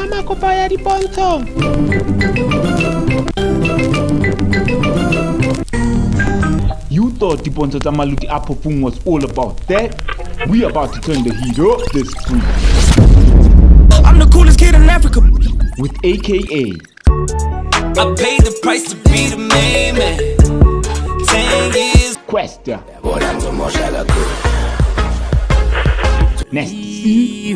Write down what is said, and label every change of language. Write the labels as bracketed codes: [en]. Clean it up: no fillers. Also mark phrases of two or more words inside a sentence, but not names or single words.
[st] kopa ya dipontsho. [en] You thought [st] dipontsho tsa [en] Maluti a Phofung was all about that? We about to turn the heat up this spring. I'm the coolest kid in Africa. With AKA I paid the price to be the main man. 10 years. Questa. Nasty C.